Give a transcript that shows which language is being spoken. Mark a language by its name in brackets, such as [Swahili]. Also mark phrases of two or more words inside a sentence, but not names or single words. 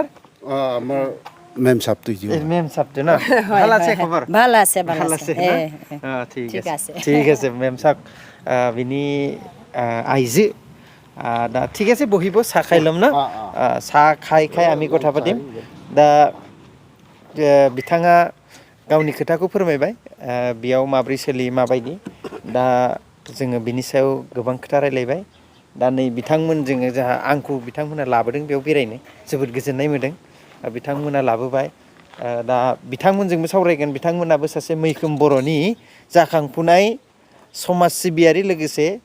[Assamese] আমাৰ মেম সাহেবটো মেম সাহেবটো না ভাল আছে খবৰ ভাল আছে ঠিক আছে মেম সাহেব বিনি আইজি दा ঠিক আছে বহিব চাহ খাই ল'ম না চাহ খাই আমি কথা পাতিম [Bodo] दा बिथाङा गावनि खोथाखौ फोरमायबाय बेयाव माब्रै सोलियो माबायदि दा जोङो बिनि सायाव गोबां खोथा रायलायबाय दा नै बिथांमोनजों जाहा आंखौ बिथांमोना लाबोदों बेयाव बेरायनो जोबोद गोजोननाय मोनदों बिथांमोना लाबोबाय दा बिथांमोनजोंबो सावरायगोन बिथांमोनाबो सासे मैखोम बर'नि जाखांफुनाय समाज सिबियारि लोगोसे